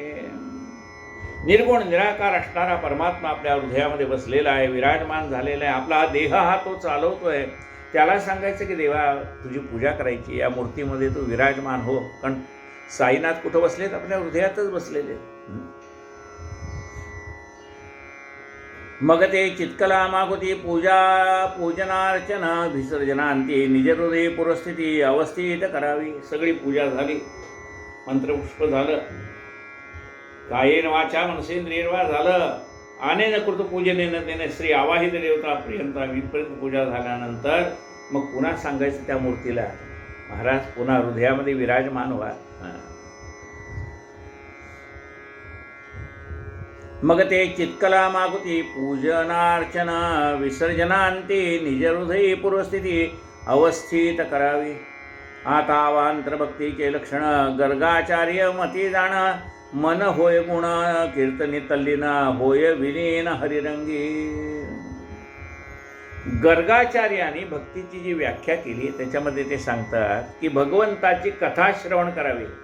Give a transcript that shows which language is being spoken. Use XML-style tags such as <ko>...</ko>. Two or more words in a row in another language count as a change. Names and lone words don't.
<mr>निर्गुण निराकार असणारा परमात्मा आपल्या हृदयामध्ये बसलेला आहे, विराजमान झालेला आहे. आपला देह हा तो चालवतोय. त्याला सांगायचं की देवा तुझी पूजा करायची, या मूर्तीमध्ये तू विराजमान हो. कारण साईनाथ कुठं बसलेत, आपल्या हृदयातच बसलेले. मग ते चित्कला मागुती पूजा पूजनार्चन विसर्जनांती, निज हृदय पूर्वस्थिती अवस्थित करावी. सगळी पूजा झाली, मंत्रपुष्प झालं,</mr> <sa>कायेन वाचा मनसेंद्रियर्वा</sa> <mr>झालं,</mr> <sa>अनेन कृत पूजनेन तेन श्री आवाहित देवता प्रियंता</sa> <mr>विपर्यंत पूजा झाल्यानंतर मग पुन्हा सांगायचं त्या मूर्तीला, महाराज पुन्हा हृदयामध्ये विराजमान व्हा. मग ते चित्कला मागुती पूजनार्चना विसर्जनांती, निज हृदय पूर्वस्थिती अवस्थित करावी. आता अवांतरभक्तीचे लक्षण, गर्गाचार्य मती जाण, मन होय गुण कीर्तनी तल्लीन, होय विलीन हरिरंगी. गर्गाचार्याने भक्तीची जी व्याख्या केली त्याच्यामध्ये ते सांगतात की भगवंताची कथा श्रवण करावी.</mr>